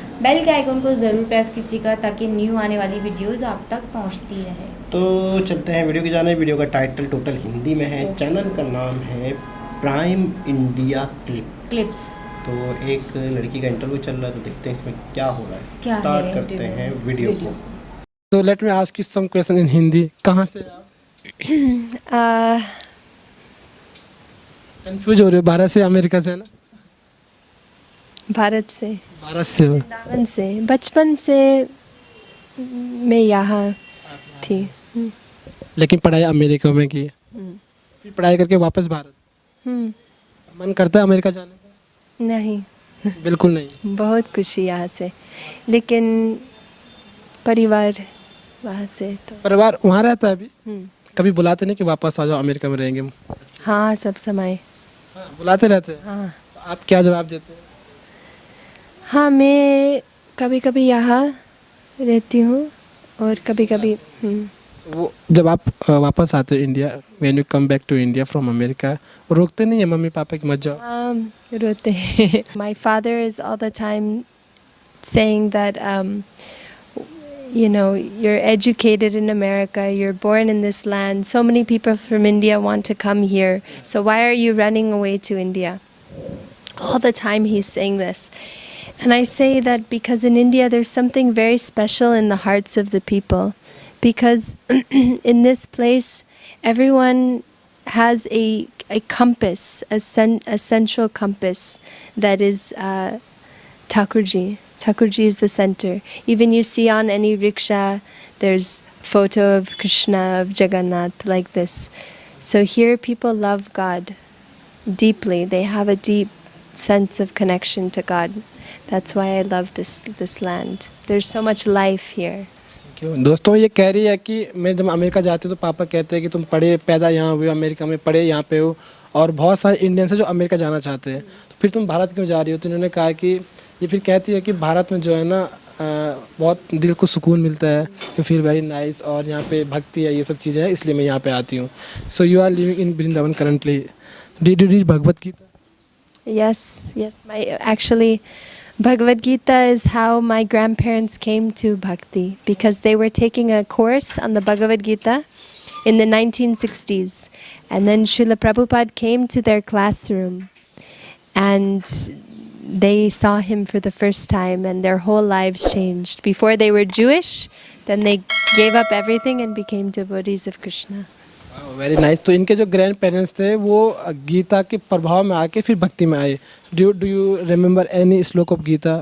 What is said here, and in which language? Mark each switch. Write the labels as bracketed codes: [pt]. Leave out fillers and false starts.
[hi] Bell के icon को ज़रूर प्रेस कीजिएगा ताकि न्यू आने वाली वीडियोज़ आप तक पहुँचती रहे। तो चलते हैं वीडियो की जाने। वीडियो का टाइटल टोटल हिंदी में है, चैनल का नाम है प्राइम इंडिया क्लिप्स। तो एक लड़की का इंटरव्यू चल रहा है, तो देखते हैं इसमें क्या हो रहा है। क्या स्टार्ट है करते हैं वीडियो को। [en] So let me ask you some question in Hindi. [hi] कहाँ से आप? कंफ्यूज हो रहे हो? भारत से अमेरिका से है ना? भारत से, भारत से हो। वृंदावन से, बचपन से मैं यहाँ थी। लेकिन पढ़ाई अमेरिका में की है। फिर पढ़ाई करके वापस भारत। मन करता है अमेरिका जाने का? नहीं, बिल्कुल नहीं। बहुत खुशी यहाँ से, लेकिन परिवार वहाँ से तो परिवार वहाँ रहता है अभी? हम्म, कभी बुलाते नहीं कि वापस आ जाओ, अमेरिका में रहेंगे? हाँ, सब समय। हाँ, बुलाते रहते हैं। हाँ तो आप क्या जवाब देते हैं? हाँ, मैं कभी कभी यहाँ रहती हूँ और कभी कभी वो जब आप वापस आते हो India, [en] when you come back to India from America, [hi] रोकते नहीं है मम्मी पापा कि मत जाओ? रोते हैं। [en] My father is all the time saying that you're educated in America, you're born in this land, so many people from India want to come here, so why are you running away to India? All the time he's saying this. And I say that because in India there's something very special in the hearts of the people, because in this place everyone has a compass, a central compass that is Thakurji. Thakurji is the center. Even you see on any rickshaw, there's photo of Krishna, of Jagannath, like this. So here people love God deeply. They have a deep sense of connection to God. That's why I love this land. There's so much life here. [hi] क्यों? दोस्तों ये कह रही है कि मैं जब America जाती हूँ तो पापा कहते हैं कि तुम पढ़े पैदा यहाँ हुए, अमेरिका में पढ़े, यहाँ पे हो, और बहुत सारे इंडियंस हैं जो अमेरिका जाना चाहते हैं, तो फिर तुम भारत क्यों जा रही हो? तो इन्होंने कहा कि ये फिर कहती है कि भारत में जो है ना बहुत दिल को सुकून मिलता है, तो फिर [en] very nice, [hi] और यहाँ पे भक्ति है, ये सब चीज़ें हैं, इसलिए मैं यहाँ पे आती हूँ। [en] So you are living in Vrindavan currently. Did you read Bhagavad Gita? Yes. Actually, Bhagavad Gita is how my grandparents came to Bhakti, because they were taking a course on the Bhagavad Gita in the 1960s. And then Srila Prabhupada came to their classroom and they saw him for the first time and their whole lives changed. Before they were Jewish, then they gave up everything and became devotees of Krishna. Very nice. [hi] तो इनके जो grand parents थे वो गीता के प्रभाव में आके फिर भक्ति में आए। [en] Do you remember any shloka of Gita?